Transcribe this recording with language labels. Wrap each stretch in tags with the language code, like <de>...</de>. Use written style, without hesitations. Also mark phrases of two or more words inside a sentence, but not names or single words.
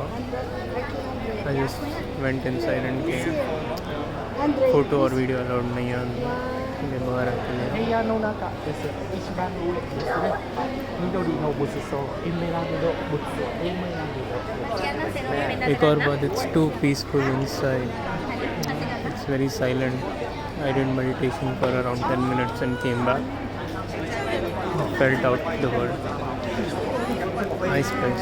<en>I just went inside and came. Photo or video allowed</en> <hi>नहीं है. मैं बाहर आके ले.</hi> <ja>部屋の中です。一番上ですね。緑の仏像、エメラルド仏像、エメラルド仏像ですね。</ja> <hi>एक और बात,</hi> <en>it's too peaceful inside. It's very silent. I did meditation for around 10 minutes and came back. Felt out the world. Nice place.</en>